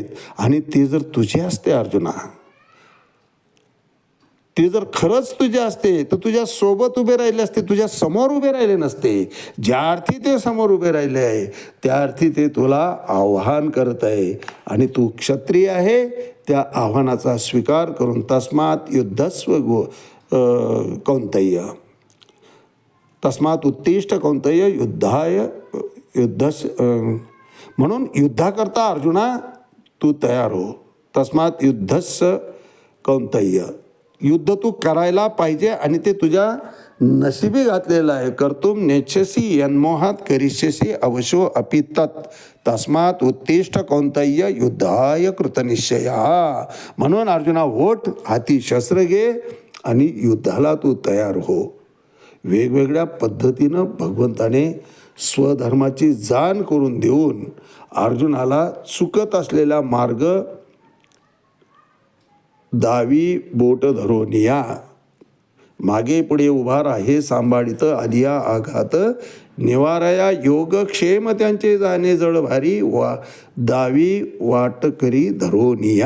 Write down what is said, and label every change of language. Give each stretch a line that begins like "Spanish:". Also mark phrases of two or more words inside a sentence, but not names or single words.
Marathi: आणि ते जर तुझे असते अर्जुना, ते जर खरंच तुझे असते तर तुझ्या सोबत उभे राहिले असते, तुझ्या समोर उभे राहिले नसते. ज्या अर्थी ते समोर उभे राहिले आहे त्या अर्थी ते तुला आव्हान करत आहे. आणि तू क्षत्रिय आहे, त्या आव्हानाचा स्वीकार करून
Sanskrit: तस्मात युद्धस्व कौंतेय, तस्मात उत्तिष्ठ कौंतेय युद्धस.
Marathi: म्हणून युद्धाकरता अर्जुना तू तयार हो.
Sanskrit: तस्मात युद्धस्स कौंतेय,
Marathi: युद्ध तू करायला पाहिजे आणि ते तुझ्या नशिबी घातलेलं आहे.
Sanskrit: कर्तुम नेच्छसी यन्मोहात करिष्यसी अवशो अपि तत्. तस्मात उत्तिष्ठ कौंतेय युद्धाय कृतनिश्चया.
Marathi: म्हणून अर्जुना ओठ हाती शस्त्र घे आणि युद्धाला तू तयार हो. वेगवेगळ्या पद्धतीनं भगवंताने स्वधर्माची जाण करून देऊन अर्जुनाला चुकत असलेला मार्ग दावी बोट धरोनिया, मागे पुढे उभा राहे सांभाळित आलिया आघात निवारया योगक्षेम त्यांचे जाणे जळ भारी दावी वाट करी धरोनिया.